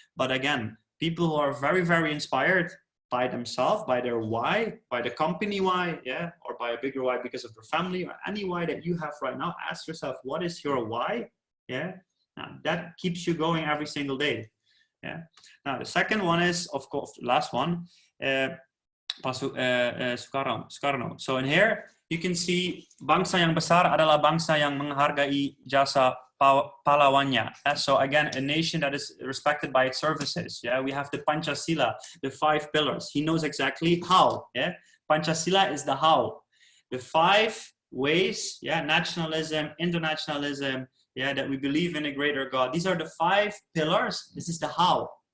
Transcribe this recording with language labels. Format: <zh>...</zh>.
<en>But again, people who are very, very inspired by themselves, by their why, by the company why, yeah, or by a bigger why because of their family, or any why that you have right now, ask yourself, what is your why? Yeah, now that keeps you going every single day. Yeah. Now the second one is, of course, the last one. Soekarno. So in here you can see</en> <id>bangsa yang besar adalah bangsa yang menghargai jasa pahlawannya.</id> <en>So again, a nation that is respected by its services. Yeah, we have the Pancasila, the 5 pillars. He knows exactly how. Yeah, Pancasila is the how. The 5 ways. Yeah, nationalism, internationalism. Yeah, that we believe in a greater God. These are the 5 pillars. This is the how.</en>